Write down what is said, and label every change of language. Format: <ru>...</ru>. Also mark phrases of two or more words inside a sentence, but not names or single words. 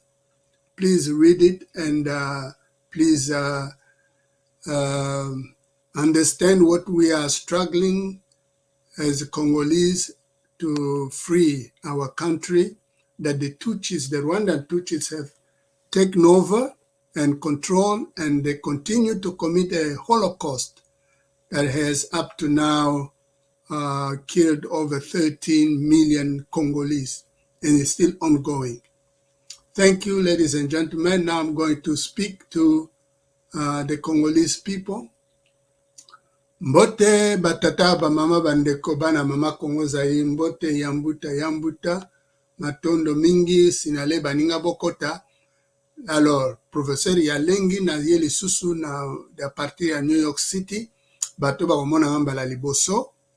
<en>Please read it and please understand what we are struggling as Congolese to free our country, that the Tutsis, the Rwandan Tutsis, have taken over and control, and they continue to commit a Holocaust that has up to now killed over 13 million Congolese, and is still ongoing. Thank you, ladies and gentlemen. Now I'm going to speak to the Congolese people.</en> <ln>Mbote batata ba mama bandeko bana mama Kongo Zaire, mbote yambuta matondo mingi sinale baninga bokota. Alors, professeur Yalengi na yeli susu na da partir à New York City, bato ba komona ngamba la liboso.</ln>